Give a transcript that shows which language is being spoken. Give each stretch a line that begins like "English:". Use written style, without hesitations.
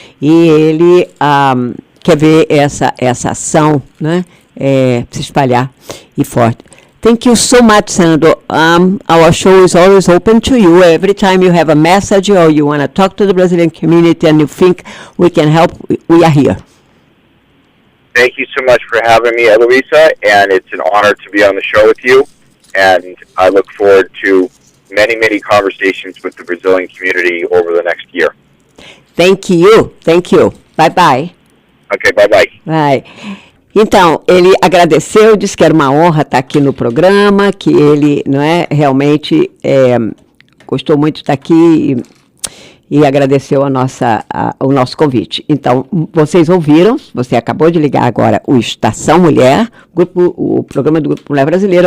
Portuguese: E ele quer ver essa ação, né, se espalhar e forte.
English: Thank you so much, Senator. Our show is always open to you. Every time you have a message or you want to talk to the Brazilian community and you think we can help, we are here. Thank you so much for having me, Eloisa, and it's an honor to be on the show with you. And I look forward to many, many conversations with the Brazilian community over the next year. Thank you. Thank you. Bye-bye. Okay, bye-bye. Bye.
Portuguese: Então, ele agradeceu, disse que era uma honra estar aqui no programa, que ele, não é, realmente gostou muito de estar aqui e agradeceu o nosso convite. Então, vocês ouviram, você acabou de ligar agora o Estação Mulher, o programa do Grupo Mulher Brasileira.